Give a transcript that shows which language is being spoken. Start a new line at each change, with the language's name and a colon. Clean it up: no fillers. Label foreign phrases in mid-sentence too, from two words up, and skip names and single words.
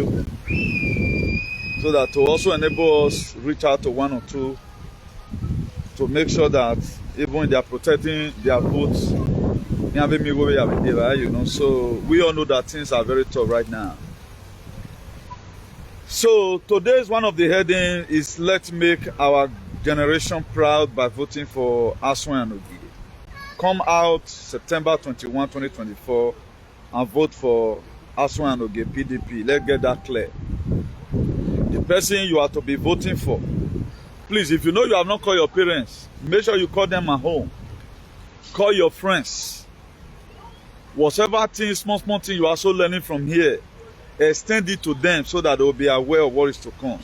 English: So that to also enable us reach out to one or two to make sure that even they are protecting their votes, you know. So we all know that things are very tough right now. So today's one of the heading is let's make our generation proud by voting for ASUE Ogie. Come out September 21, 2024 and vote for ASUE Ogie PDP. Let's get that clear. The person you are to be voting for, please, if you know you have not called your parents, make sure you call them at home. Call your friends. Whatever things, small things you are also learning from here, extend it to them so that they will be aware of what is to come.